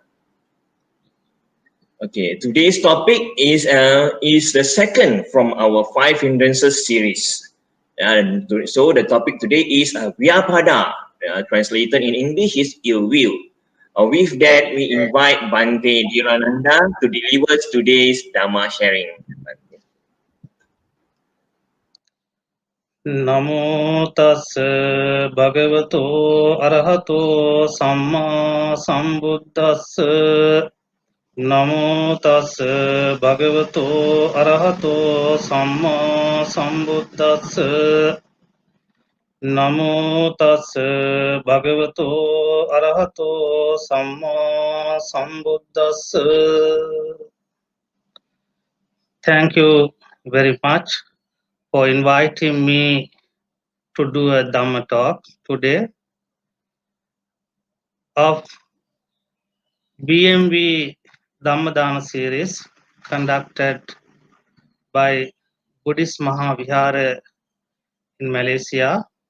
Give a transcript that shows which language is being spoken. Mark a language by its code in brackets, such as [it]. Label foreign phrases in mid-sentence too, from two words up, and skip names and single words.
[en] Okay, today's topic is the second from our 5 Hindrances series. So the topic today is Vyapada, translated in English is ill will. With that, we invite Bhante Dheerananda to deliver today's Dharma sharing. [pi] Namo tassa bhagavato arahato samma sambuddhassa. Namo tassa bhagavato arahato samma sambuddhassa. Namo tassa bhagavato arahato samma sambuddhassa. [en] Thank you very much for inviting me to do a Dhamma talk today of BMV Dhammadana series conducted by Buddhist Mahavihara in Malaysia.